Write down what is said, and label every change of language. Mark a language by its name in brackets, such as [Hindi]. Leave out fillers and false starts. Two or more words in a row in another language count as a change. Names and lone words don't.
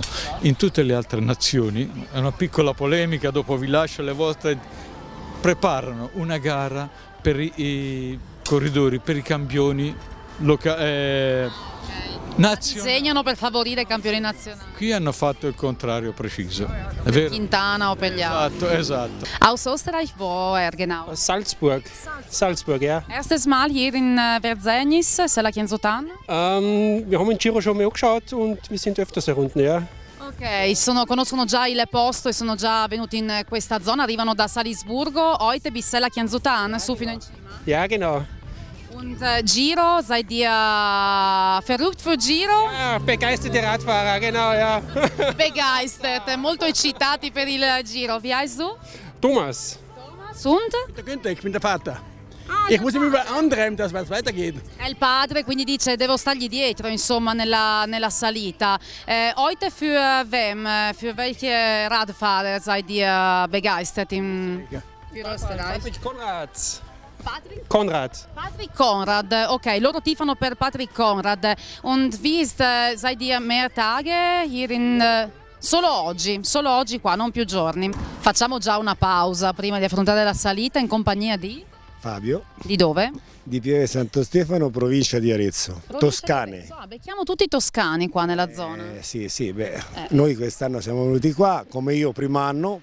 [Italian] In tutte le altre nazioni, è una piccola polemica, dopo vi lascio le vostre, preparano una gara per i corridori, per i campioni nazionali. Disegnano per favorire i campioni nazionali. Qui hanno fatto il contrario preciso, è vero? Quintana o per gli altri. Esatto. [German] Aus Österreich, wo er genau? Salzburg. Salzburg, ja. Erstes Mal hier in Verzegnis, Sella Chianzutan? Wir haben den Giro schon mal angeschaut und wir sind öfters hier unten, ja. [Italian] Ok, conoscono già il posto e sono già venuti in questa zona, arrivano da Salisburgo, [German] heute bis [Italian] Sella Chianzutan, su fino in cima. [German] Ja, genau. Und Giro, seid ihr verrückt für Giro? Ja, begeisterte Radfahrer, genau, ja. Begeistert, [Italian] molto eccitati per il Giro. [German] Wie heißt du? Thomas. Und? Der Günther, ich bin der Vater. Ich muss ihm über antreiben, dass es weitergeht. [Italian] È il padre, quindi dice devo stargli dietro, insomma, nella salita. [German] Heute für wem? Für welche Radfahrer seid ihr begeistert für Österreich? Patrick Konrad. Patrick? Konrad. [Italian] Conrad, ok, loro tifano per Patrick Conrad. [German] Und wie ist, seid ihr mehr Tage hier in... [Italian] Solo oggi qua, non più giorni. Facciamo già una pausa prima di affrontare la salita in compagnia di... Fabio, Di dove? di Pieve Santo Stefano, provincia di Arezzo, Toscane. Becchiamo tutti i toscani qua nella zona. Sì, noi quest'anno siamo venuti qua, come io, primo anno.